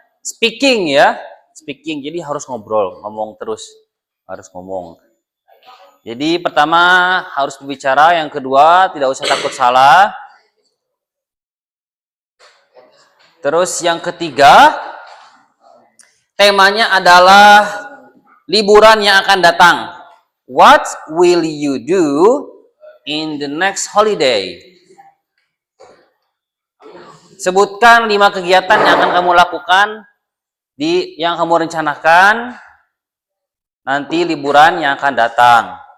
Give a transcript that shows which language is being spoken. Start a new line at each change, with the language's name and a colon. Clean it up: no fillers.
Indonesian: speaking ya, speaking. Jadi harus ngobrol, ngomong terus, harus ngomong. Jadi pertama harus berbicara, yang kedua tidak usah takut salah. Terus yang ketiga, temanya adalah liburan yang akan datang.
English: What will you do in the next holiday?
Indonesian: Sebutkan 5 kegiatan yang akan kamu lakukan yang kamu rencanakan nanti liburan yang akan datang.